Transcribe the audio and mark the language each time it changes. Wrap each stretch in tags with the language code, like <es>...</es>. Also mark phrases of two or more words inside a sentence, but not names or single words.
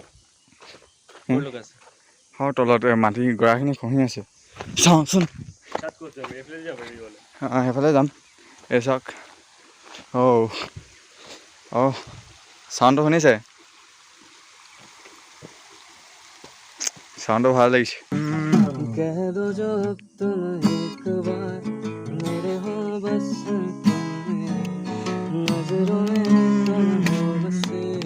<as>তলত মাটি গৰাখিনি খহি আছে, চাওঁচোন। সেইফালে যাম। এই চাওক, চাউণ্ডটো শুনিছে? চাউণ্ডটো ভাল লাগিছে।</as> <hi>कह दो जो तुम एक बार मेरे हो बस नजरों में तुम हो बसे</hi>